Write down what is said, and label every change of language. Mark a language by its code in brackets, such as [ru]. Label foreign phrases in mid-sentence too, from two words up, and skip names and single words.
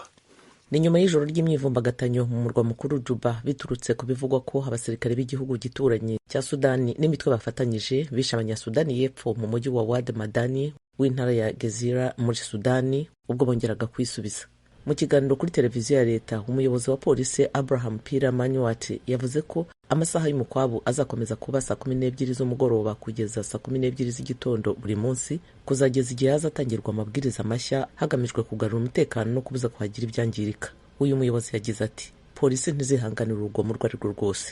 [rw] Ni nyuma y'ijoro ry'imyivumbagatanyo mu murwa mukuru Juba biturutse ku bivugwa ko abasirikare b'igihugu gituranye cya Sudani n'imitwe bafatanyije bishe abanyasudani y'epfo mu mujyi wa Wad Madani w'intara ya Gezira muri Sudani ubwo bongeraga kwisubiza. Mu kiganiro kuri televiziyo ya leta, umuyobozi wa polisi Abraham Pira Manyuati yavuze ko amasaha y'umukwabu azakomeza kuba saa 12 z'umugoroba kugeza saa 12 z'igitondo buri munsi, kuzageza igihe hazatangirwa amabwiriza mashya hagamijwe kugarura umutekano no kubuza kuhagira ibyangirika. Uyu muyobozi yagize ati polisi ntizihanganira urugomo urwo arirwo rwose.